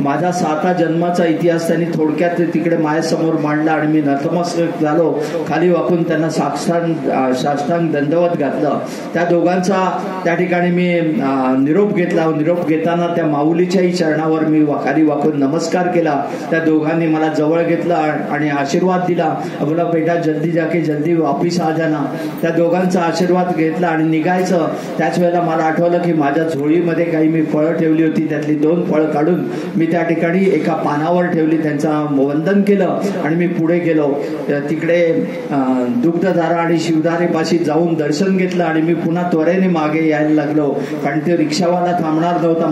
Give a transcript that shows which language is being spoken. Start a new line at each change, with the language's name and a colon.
Marathi: माझा 7 जन्माचा इतिहास त्यांनी थोडक्यात तिकडे माझ्यासमोर मांडला आणि मी नतमस्तक झालो. खाली वाकून त्यांना साष्टांग दंडवत घातलं. त्या दोघांचा त्या ठिकाणी मी निरोप घेतला. निरोप घेताना त्या माऊलीच्याही चरणावर मी खाली वाकून नमस्कार केला. त्या दोघांनी मला जवळ घेतलं आणि आशीर्वाद दिला.
Hindi: बोला बेटा जल्दी जाके जल्दी वापिस आ जाना.
Marathi: त्या दोघांचा आशीर्वाद घेतला आणि निघायचं. त्याच वेळेला मला आठवलं की माझ्या झोळीमध्ये काही मी फळं ठेवली होती. त्यातली 2 फळं काढून मी त्या ठिकाणी एका पानावर ठेवली. त्यांचं वंदन केलं आणि मी पुढे गेलो. तिकडे दुग्धधारा आणि शिवधारेपाशी जाऊन दर्शन घेतलं आणि मी पुन्हा त्वरेने मागे यायला लागलो, कारण ते रिक्षावाला थांबणार नव्हता.